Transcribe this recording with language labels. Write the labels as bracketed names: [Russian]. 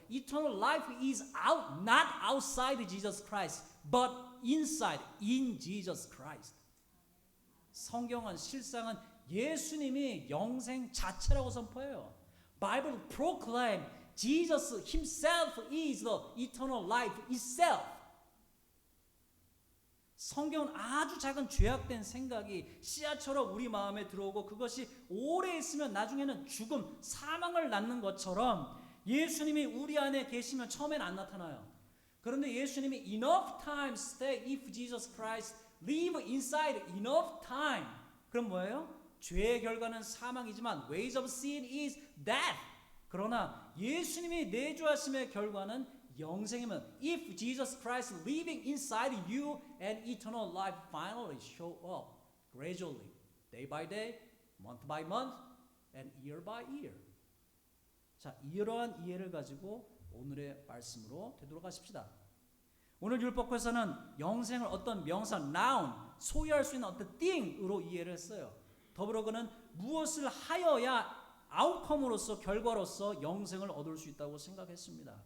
[English] Eternal life is out, not outside Jesus Christ, but inside, in Jesus Christ. [Korean] 성경은 실상은 예수님이 영생 자체라고 선포해요. [English] Bible proclaim Jesus himself is the eternal life itself. [Korean] 성경은 아주 작은 죄악된 생각이 씨앗처럼 우리 마음에 들어오고 그것이 오래 있으면 나중에는 죽음, 사망을 낳는 것처럼 예수님이 우리 안에 계시면 처음엔 안 나타나요. 그런데 예수님이 [English] enough time stay if Jesus Christ live inside enough time. [Korean] 그럼 뭐예요? 죄의 결과는 사망이지만 [English] wages of sin is death. [Korean] 그러나 예수님이 내주하심의 결과는 영생이면 [English] if Jesus Christ living inside you and eternal life finally show up gradually, day by day, month by month, and year by year. [Korean] 자, 이러한 이해를 가지고 오늘의 말씀으로 되돌아가십시다. 오늘 율법에서는 영생을 어떤 명사, noun, 소유할 수 있는 어떤 thing으로 이해를 했어요. 더불어 그는 무엇을 하여야 아웃컴으로서 결과로서 영생을 얻을 수 있다고 생각했습니다.